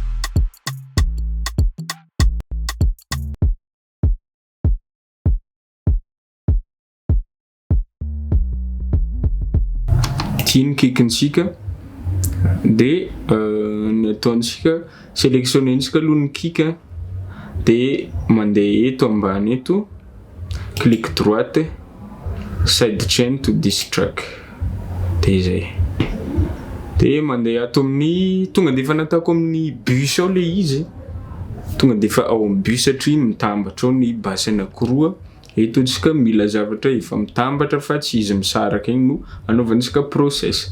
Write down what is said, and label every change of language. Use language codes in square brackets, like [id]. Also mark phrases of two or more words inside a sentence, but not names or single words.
[mg] Ny kickintsika de ny ataontsika sélectionnentsika aloha ny kick de mandeha eto ambany eto [fr] clic droite [en] side chain to this track [mg] de zay de mandeha ato amin'ny tonga de efa natako amin'ny bus ao le izy tonga de efa ao amin'ny bus satria mitambatra ao ny basse anakoroa. Eto tsika mila zavatra efa mitambatra fa tsy izy misaraka igny no anaovantsika process.